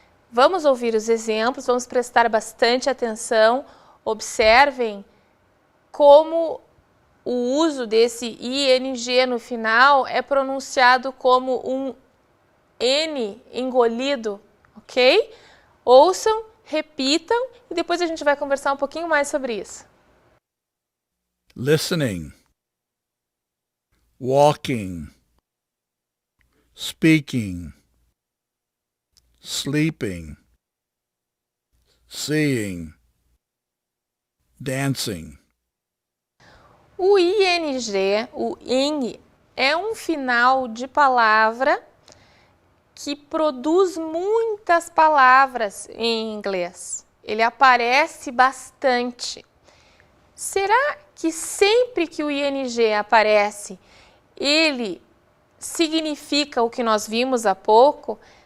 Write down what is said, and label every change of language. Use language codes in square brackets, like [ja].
[pt] Vamos ouvir os exemplos, vamos prestar bastante atenção, observem como o uso desse ing no final é pronunciado como um N engolido, ok? Ouçam, repitam e depois a gente vai conversar um pouquinho mais sobre isso. [en] Listening, walking, speaking, sleeping, seeing, dancing. [pt] O ing, o ing, é um final de palavra que produz muitas palavras em inglês. Ele aparece bastante. Será que sempre que o ing aparece, ele significa o que nós vimos há pouco?